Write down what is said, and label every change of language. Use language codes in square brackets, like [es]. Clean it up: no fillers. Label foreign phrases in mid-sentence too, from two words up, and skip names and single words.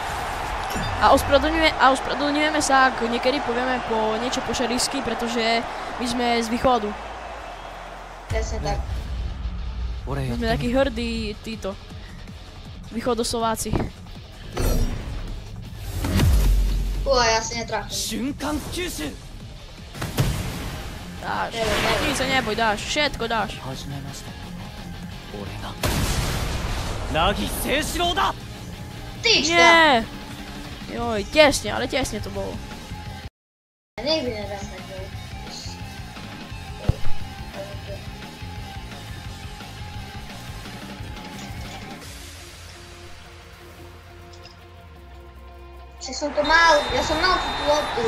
[sk] A ospravedlňujeme sa, ak niekedy povieme po niečo po šarísky, pretože my sme z východu. Presne tak. My sme takí hrdí títo. Východoslováci. Ja si netrafím. [ja] 瞬間吸収 [sk] Dáš. Nic sa neboj, dáš. Všetko dáš. [ja] 始めました俺が凪誠士郎だ [sk] Tyčka! Nie! Joj, tesne, ale tesne to bolo. Ja nikdy nedám tak gol. Však som to mal, ja som mal tú loptu.